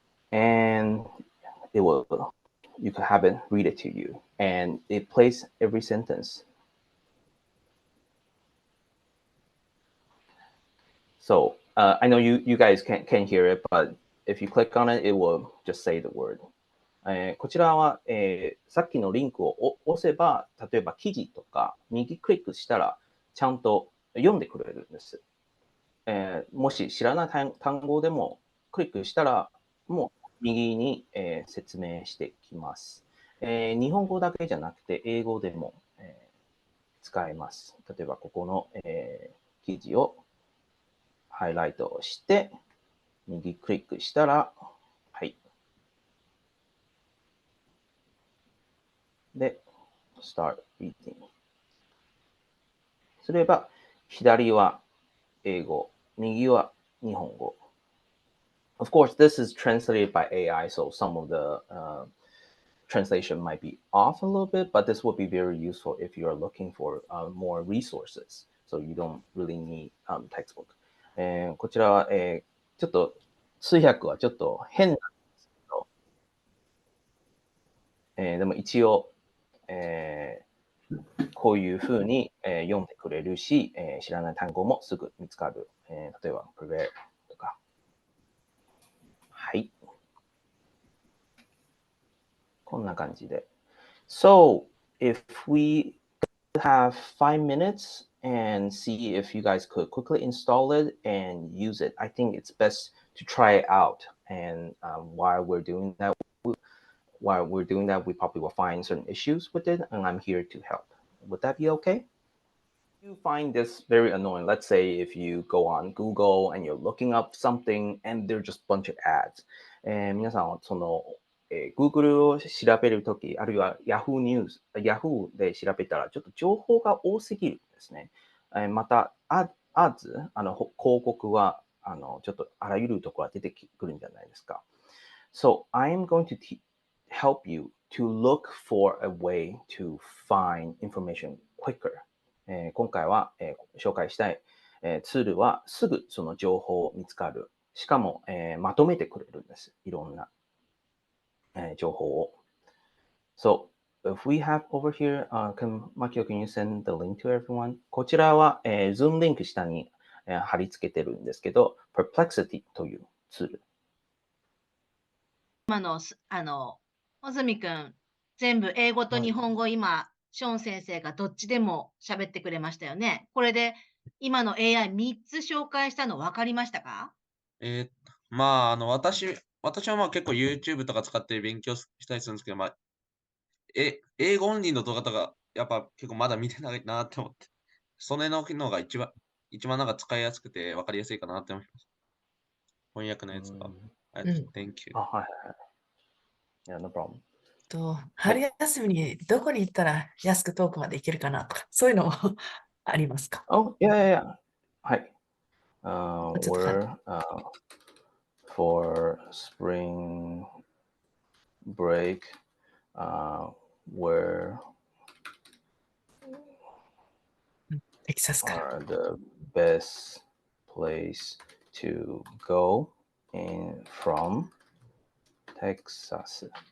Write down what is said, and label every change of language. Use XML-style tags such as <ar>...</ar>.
<en>And you can have it read it to you. And it plays every sentence. So I know you guys can't hear it, but if you click on it, it will just say the word.</en> <ja>こちらは、さっきのリンクを押せば、例えば記事とか右クリックしたらちゃんと読んでくれるんです。もし知らない単語でもクリックしたらもう右に、説明してきます。日本語だけじゃなくて英語でも、使えます。例えばここの、記事をハイライトをして、右クリックしたら、はい。で、Start Reading。すれば、左は英語、右は日本語。</ja> <en>Of course, this is translated by AI, so some of the translation might be off a little bit, but this will be very useful if you are looking for more resources. So you don't really need textbook.</en> <ja>こちらは、ちょっと通訳はちょっと変なんですけど、でも一応、こういうふうに、読んでくれるし、知らない単語もすぐ見つかる。例えば、prepare とか。はい。こんな感じで。</ja> <en>So, if we have 5 minutes and see if you guys could quickly install it and use it, I think it's best to try it out. And while we're doing that, we probably will find certain issues with it, and I'm here to help. Would that be okay? You find this very annoying. Let's say if you go on Google and you're looking up something and there's just a bunch of ads.</en> <ja>皆さんはその、Google を調べるとき、あるいは Yahoo ニュース、Yahoo で調べたらちょっと情報が多すぎるんですね。また、アーズ、広告はちょっとあらゆるところが出てくるんじゃないですか。</ja> <en>So I'm going to help you to look for a way to find information quicker.</en> <ja>今回は、紹介したい、ツールはすぐその情報を見つかる。しかも、まとめてくれるんです。いろんな、情報を。</ja> <en>So, if we have over here, Makio, can you send the link to everyone?</en> <ja>こちらは、Zoom リンク下に、貼り付けてるんですけど、Perplexity というツール。今の、穂積くん、全部英語と日本語、今、ショーン先生がどっちでも喋ってくれましたよね。これで、今の AI3 つ紹介したの分かりましたか？私は結構 YouTube とか使って勉強したりするんですけど、英語オンリーの動画とか、やっぱ結構まだ見てないなって思って、それの機能が一番なんか使いやすくて分かりやすいかなって思います。翻訳のやつが。</ja> <en>Thank you。</en> <ja>あ、はいはいはい。</ja> <en>Yeah, no problem.</en> <ja>春休みにどこに行ったら安く遠くまで行けるかなとか、そういうのもありますか？</ja> <en>Oh, yeah. はい。</en> <ja>ちょっと簡</ja> <en>We're for spring break, where</en> <ja>テキサスから。</ja> <en>are the best place to go from Texas?</en>